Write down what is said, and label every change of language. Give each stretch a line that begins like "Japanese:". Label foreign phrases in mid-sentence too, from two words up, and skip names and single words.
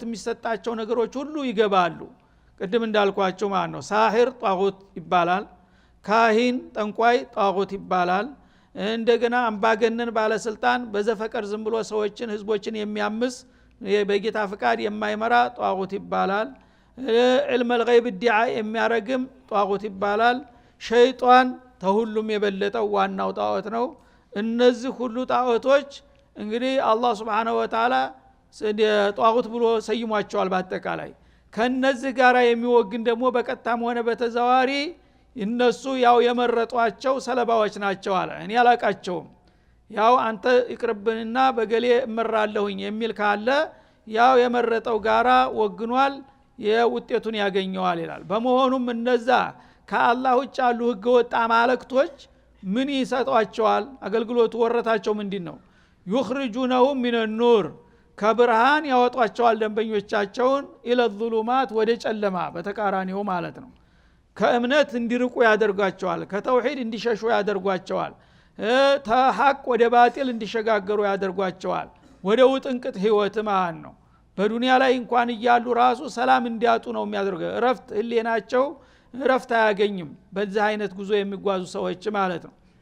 Amharic: የሚሰጣቸው ነገሮች ሁሉ ይገባሉ ቅድም እንዳልኳቸው ማለት ነው ሳሂር ጧጉት ይባላል ካሂን ጠንቋይ ጧጉት ይባላል እንደገና አምባገነን ባለስልጣን በዘፈቀር ዝም ብሎ ሰዎችን ህዝቦችን የሚያምስ በጌታ ፍቃድ የማይመራ ጧጉት ይባላል
Arabic: علم الغيب ادعاء
Amharic: የሚያረግም ጧጉት ይባላል ሸይጣን ተሁሉም የበለጠው ዋናው ጣዖት ነው እነዚህ ሁሉ ጣዖቶች እንግዲህ አላህ
Arabic: سبحانه وتعالى
Amharic: ጧጉት ብሎ ሰይሟቸዋል በአጠቃላይ ከነዚህ ጋራ የሚወግን ደግሞ በቀጥታም ሆነ በተዘዋዋሪ እነሱ ያው የመረጧቸው ሰለባዎች ናቸው አለ እኔ አላቃቸውም ያው አንተ ይቅርብንና በገሌ እመራለሁኝ የሚል ካለ ያው የመረጠው ጋራ ወግኗል የውጤቱን ያገኘዋል ይላል በመሆኑም እነዛ ከአላህ ውጭ ያሉ ህገወጥ አማልክቶች ምን ይሰጧቸዋል አገልግሎቱ ወረታቸው ምንድነው
Arabic: يخرجونهم من النور
Amharic: ከብርሃን ያወጧቸዋል ደንበኞቻቸውን
Arabic: إلى الظلمات
Amharic: ወደ ጨለማ በተቃራኒው ማለት ነው ከእምነት እንዲርቁ ያደርጓቸዋል ከተውሂድ እንዲሸሹ ያደርጓቸዋል ተሐቅ ወደ ባጢል እንዲሸጋገሩ ያደርጓቸዋል ወደ ውጥንቅጥ ህይወት ማለት ነው በዱንያ ላይ እንኳን ይያሉ ራሱ ሰላም እንዲያጡ ነው የሚያደርገው ረፍት ህሊናቸው ረፍት አያገኝም በዚህ አይነት ጉዞ የሚጓዙ ሰዎች ማለት ነው